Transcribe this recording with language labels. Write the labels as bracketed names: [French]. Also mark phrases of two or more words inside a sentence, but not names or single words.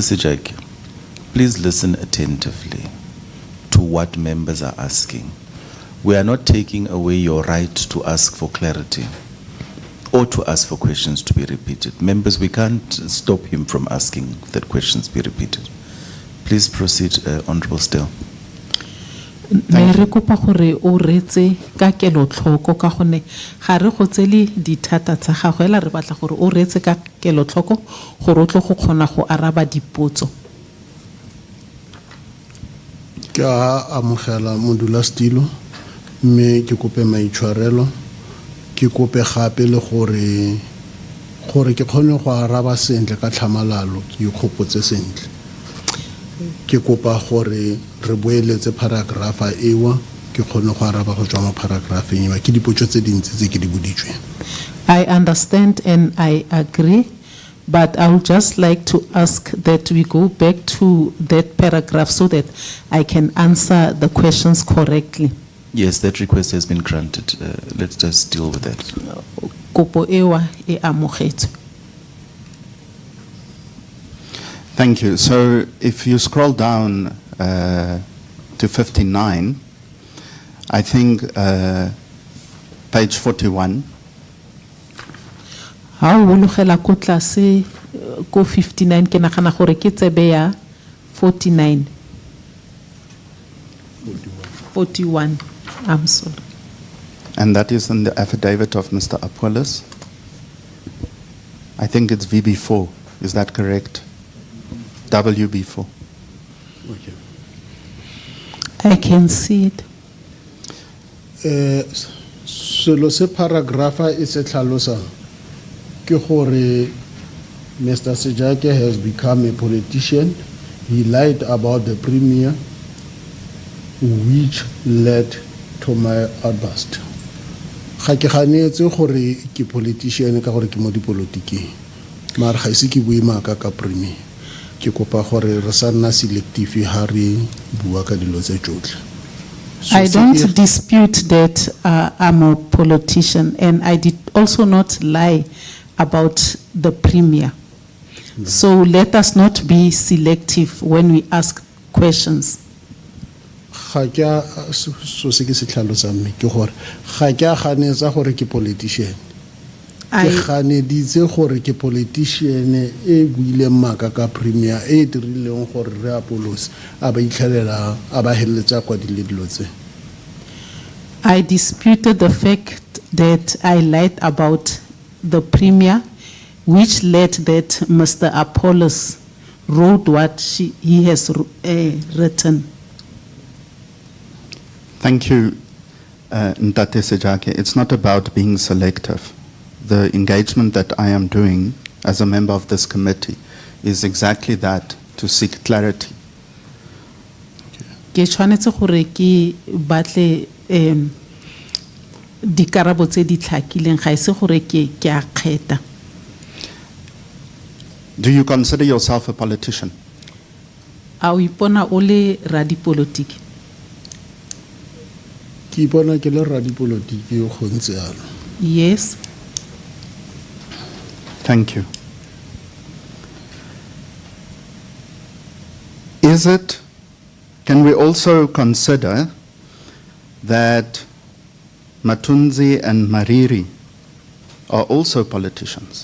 [English] 𝐬𝐻𝐿𝐵𝐻, please listen attentively to what members are asking. We are not taking away your right to ask for clarity or to ask for questions to be repeated. Members, we can't stop him from asking that questions be repeated. Please proceed, Honorable Still. [Tswana] Ne re kopa gore o retse ka kelotlhoko ka gone ga re go tsele dithata tsa gago ela re batla gore o retse ka kelotlhoko gore o tle go kgona go araba dipotso. Ke a amogela modulasetilo mme ke kope maitshwarelo ke kope gape le gore ke kgone go araba sentle ka tlhamalalo ke ikgopotse sentle. Ke kopa gore re boeletse paragrafa ewa ke kgone go araba go tswa mo paragrafeng ewa ke dipotso tse dintsi tse ke di boditsweng. [English] I understand and I agree, but I would just like to ask that we go back to that paragraph so that I can answer the questions correctly. Yes, that request has been granted. Let's just deal with that. [Tswana] Kopo ewa e amogetswe. [English] Thank you. So if you scroll down to 59, I think page 41. [Tswana] Ha o logela ko tlase ko 59 ke nagana gore ke tsebe ya 49. [English] 41. I'm sorry. And that is in the affidavit of Mr. Apollos. I think it's VB4. Is that correct? WB4. Okay. I can see it. [Tswana] Selo se paragrafa e se tlhalosang ke gore Mr. [English] Segapo has become a politician. He lied about the premier, which led to my outburst. [Tswana] Ga ke ganetse gore ke politician ka gore ke mo dipolotiking. Maar ga ise ke bue maaka ka premier. Ke kopa gore re sa nna selective ha re bua ka dilo tse tsotlhe. [English] I don't dispute that I'm a politician, and I did also not lie about the premier. So let us not be selective when we ask questions. [Tswana] Ga ke a so se ke se tlhalosang mme ke gore ga ke a ganetsa gore ke politician. Ke ganeditse gore ke politician e buile maaka ka premier e dirileng gore re Apollos a ba itlhelela a ba helletsa kwa dilo tse. [English] I disputed the fact that I lied about the premier, which led that Mr. Apollos wrote what he has written. Thank you, Ntate Segapo. It's not about being selective. The engagement that I am doing as a member of this committee is exactly that, to seek clarity. [Tswana] Ke tshwanetse gore ke batle dikarabo tse di tlhakileng ga ise gore ke a kgetha. [English] Do you consider yourself a politician? [Tswana] A o ipona o le radipolotiki? Ke ipona ke le radipolotiki go ntse jalo. [English] Yes. Thank you. Can we also consider that Matunzi and Mariri are also politicians?